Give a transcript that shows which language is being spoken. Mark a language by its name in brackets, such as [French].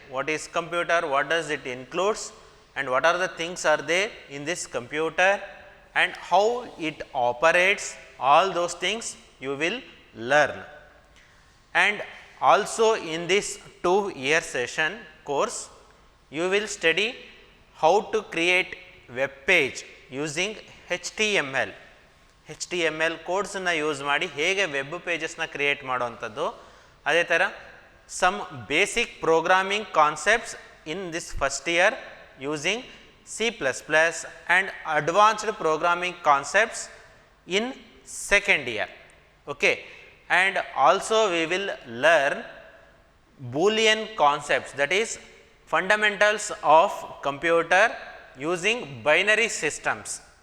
[English] What is computer, what does it includes, and what are the things are there in this computer, and how it operates, all those things you will learn. And also in this 2-year session course, you will study how to create web page using HTML. [Kannada] HTML codes na use ಮಾಡಿ ಹೇಗೆ web ಪೇಜಸ್ನ create ಮಾಡುವಂಥದ್ದು. ಅದೇ ಥರ [English] some basic programming concepts in this first year using C++ and advanced programming concepts in second year. Okay. And also we will learn Boolean concepts, that is fundamentals of computer using binary systems.